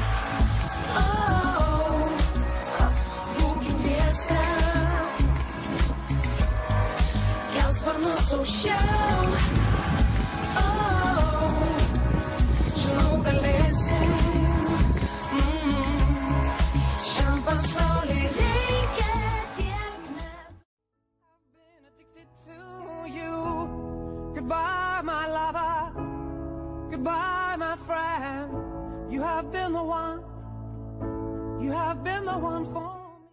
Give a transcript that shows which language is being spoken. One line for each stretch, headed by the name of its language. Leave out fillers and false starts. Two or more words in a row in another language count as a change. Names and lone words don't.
Lithuanian: Būkim tiesa, kelk sparnus aukščiau. Žinau, galėsim. Šiam pasauliui reikia tiek net.
English: I've been addicted to you. Goodbye, my lover. Goodbye, my friend. You have been the one. You have been the one for me.